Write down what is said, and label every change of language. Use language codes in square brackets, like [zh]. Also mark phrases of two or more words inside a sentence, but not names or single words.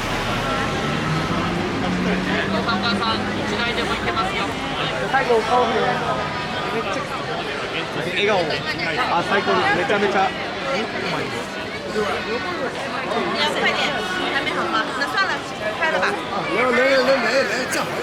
[ja] 最後顔触れ。めっちゃ笑顔。あ、最高です。めちゃめちゃ。 [zh] 要快点，还没好吗？那算了，开了吧。来，这样好了。